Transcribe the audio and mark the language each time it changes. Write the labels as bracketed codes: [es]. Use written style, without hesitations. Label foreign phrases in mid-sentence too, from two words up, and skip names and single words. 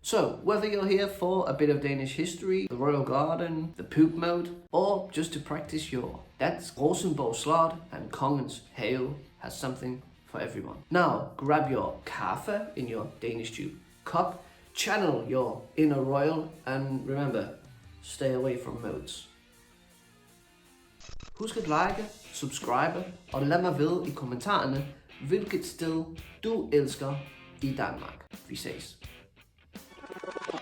[en] So, whether you're here for a bit of Danish history, the royal garden, the poop mode, or just to practice your dance, Rosenborg Slot and Kongens Have has something for everyone. Now, grab your kaffe in your DanishTube cup, channel your inner royal, and remember, stay away from modes. [da] Husk at [en] like, subscribe [da] og lad mig vide i kommentarerne, hvilket sted du elsker i Danmark. Vi ses.